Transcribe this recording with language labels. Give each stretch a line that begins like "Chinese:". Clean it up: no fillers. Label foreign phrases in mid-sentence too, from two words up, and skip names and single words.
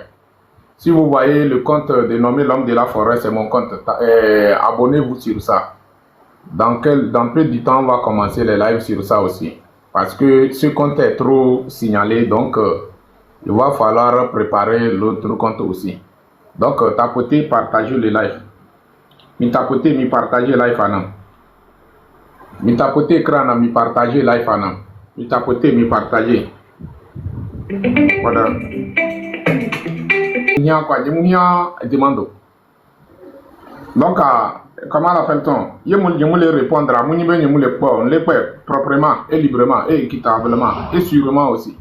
French: Si vous voyez le compte dénommé L'Homme de la Forêt, c'est mon compte. Abonnez-vous sur ça. Dans peu de temps, on va commencer les lives sur ça aussi. Parce que ce compte est trop signalé, donc il va falloir préparer l'autre compte aussi. Donc, tapotez, partagez le live. Mi tapotez, mi partagez le live en mi tapotez écran, mi partagez live en mi tapotez, mi partagez. Voilà. Il y a quoi? Il y a demande. Donc, comment l'appelle-t-on? Il y a répondre à mon niveau, il y a proprement et librement et équitablement et sûrement aussi.